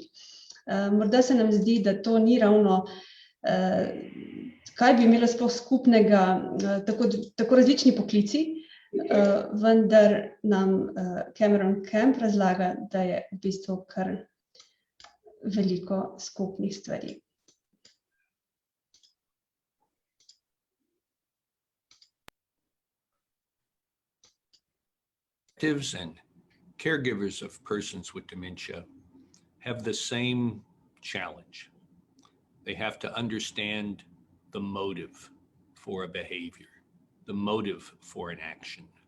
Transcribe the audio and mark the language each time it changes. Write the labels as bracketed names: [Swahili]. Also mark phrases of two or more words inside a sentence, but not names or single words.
[Slovenian] Morda se nam zdi, da to ni ravno, kaj bi imelo sploh skupnega tako različni poklici, vendar nam Cameron Camp razlaga, da je v bistvu kar veliko skupnih stvari. [English] Relatives and caregivers of persons with dementia have the same challenge. They have to understand the motive for a behavior, the motive for an action.